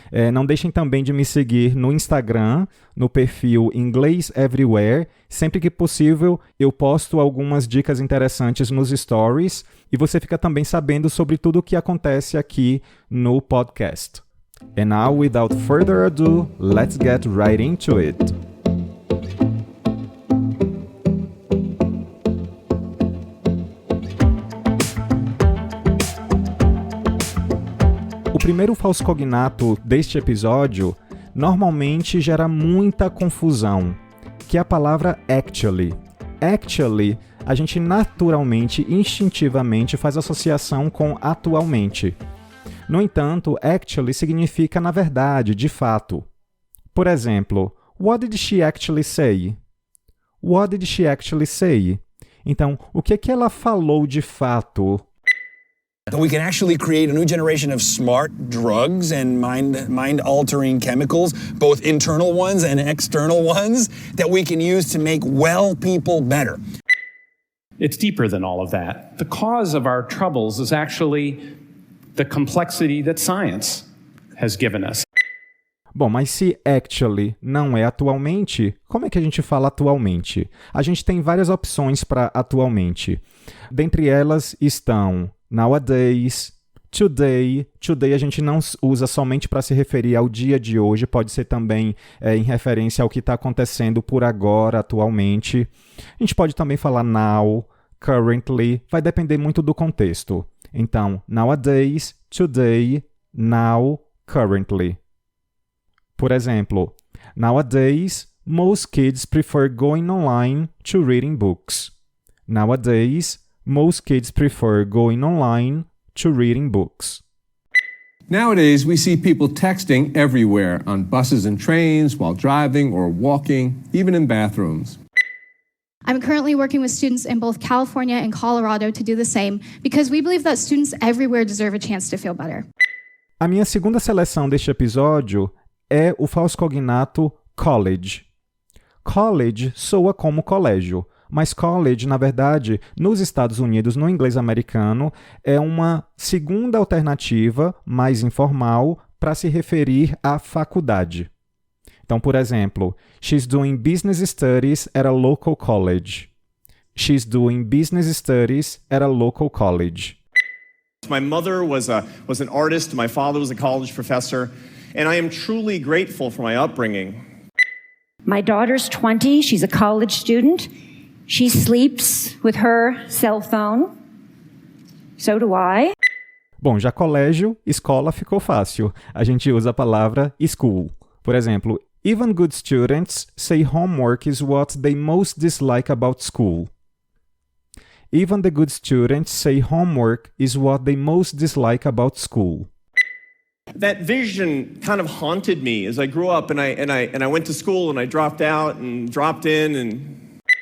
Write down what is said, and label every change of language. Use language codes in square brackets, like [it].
[pt] Não deixem também de me seguir no Instagram, no perfil Inglês Everywhere. Sempre que possível, eu posto algumas dicas interessantes nos stories e você fica também sabendo sobre tudo o que acontece aqui no podcast. [en] And now, without further ado, let's get right into it. [pt] O primeiro falso cognato deste episódio normalmente gera muita confusão, que é a palavra actually. Actually, a gente naturalmente, instintivamente faz associação com atualmente. No entanto, actually significa na verdade, de fato. Por exemplo, [en] what did she actually say? What did she actually say? [pt] Então, o que ela falou de fato? [en] That we can actually create a new generation of smart drugs and mind-altering chemicals, both internal ones and external ones, that we can use to make well people better. It's deeper than all of that. The cause of our troubles is actually the complexity that science has given us. [pt] Bom, mas se actually não é atualmente, como é que a gente fala atualmente? A gente tem várias opções para atualmente. Dentre elas estão nowadays, today. Today a gente não usa somente para se referir ao dia de hoje, pode ser também em referência ao que está acontecendo por agora, atualmente. A gente pode também falar now, currently, vai depender muito do contexto. Então, nowadays, today, now, currently. Por exemplo, [en] nowadays, most kids prefer going online to reading books. Nowadays, most kids prefer going online to reading books. Nowadays, we see people texting everywhere, on buses and trains, while driving or walking, even in bathrooms. I'm currently working with students in both California and Colorado to do the same because we believe that students everywhere deserve a chance to feel better. [pt] A minha segunda seleção deste episódio é o falso cognato college. College soa como colégio, mas college, na verdade, nos Estados Unidos, no inglês americano, é uma segunda alternativa, mais informal, para se referir à faculdade. Então, por exemplo, [en] she's doing business studies at a local college. She's doing business studies at a local college. My mother was an artist, my father was a college professor, and I am truly grateful for my upbringing. My daughter's 20, she's a college student. She sleeps with her cell phone. So do I. [pt] Bom, já colégio, escola ficou fácil. A gente usa a palavra school. [en] Por exemplo, even good students say homework is what they most dislike about school. Even the good students say homework is what they most dislike about school. That vision kind of haunted me as I grew up and I went to school and I dropped out and dropped in and